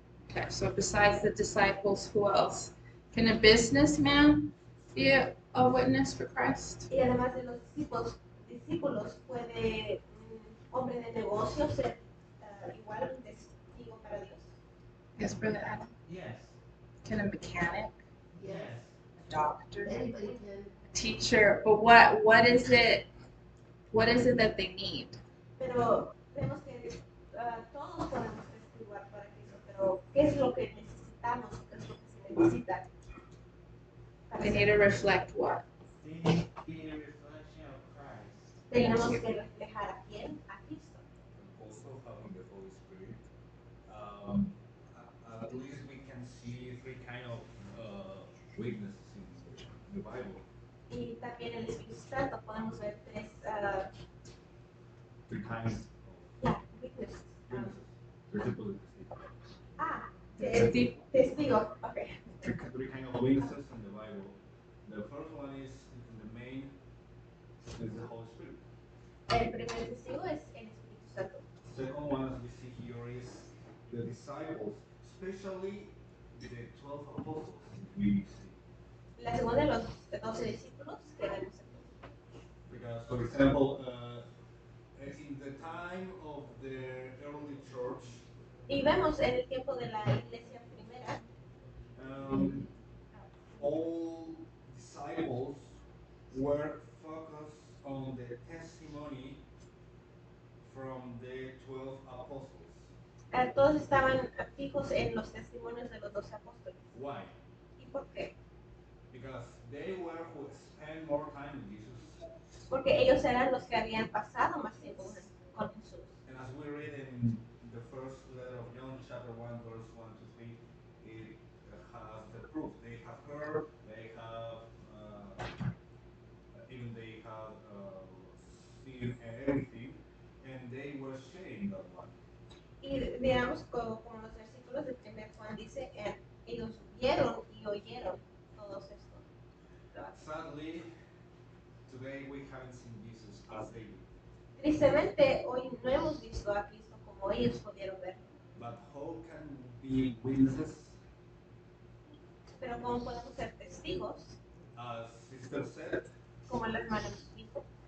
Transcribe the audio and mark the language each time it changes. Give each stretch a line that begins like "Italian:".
English: Okay, so besides the disciples, who else? Can a businessman be a witness for Christ?
Spanish: Y además de los discípulos puede un hombre de negocios ser igual un testigo para Dios.
English: Yes, Brother Adam. Yes. Can a mechanic, Yes. a doctor, Anybody can. a teacher? But what is it? What is it that they need?
Spanish: Pero vemos que todos podemos testiguar para Cristo, pero ¿qué es lo que necesitamos? ¿Qué es lo que se necesita?
English: They need to reflect what? They need to be a reflection of Christ.
Spanish: Tenemos que reflejar a quién, a Cristo.
English: Also having the Holy Spirit. At least we can see three kind of witnesses in the Bible.
Spanish: Y también el Espíritu Santo podemos ver tres
English: Three kinds witnesses. of witnesses. Three people in
Spanish: Testigos. Okay.
English: three kind of witnesses in the Bible. The first one is the main is the Holy Spirit.
Spanish: El primer testigo es el Espíritu Santo.
English: Second one, as we see here, is the disciples, especially the 12 apostles. We see.
Spanish: La segunda, los 12 discípulos que vemos aquí.
English: Because, for example, in the time of the early church,
Spanish: Y vemos en el tiempo de la iglesia primera,
English: all disciples were focused on the testimony from the 12 apostles.
Spanish: todos estaban fijos en los testimonios de los 12 apóstoles.
English: Why?
Spanish: ¿Y por qué?
English: Because they were who spent more time with Jesus.
Spanish: Porque ellos eran los que habían pasado más tiempo con Jesús.
English: And as we read in the first letter of John, chapter 1, verse 1 to 3, it has the proof. They have heard, they have, even they have seen everything, and they were sharing that one.
Spanish: Y digamos, como los versículos de 1 Juan dice, ellos vieron y oyeron todos estos.
English: Sadly, today we haven't seen Jesus as they did.
Spanish: Tristemente, hoy no hemos visto a Cristo como ellos pudieron verlo.
English: But how can we be witnesses?
Spanish: Pero ¿cómo podemos ser testigos?
English: As Sister said,
Spanish: Como la hermana nos dijo.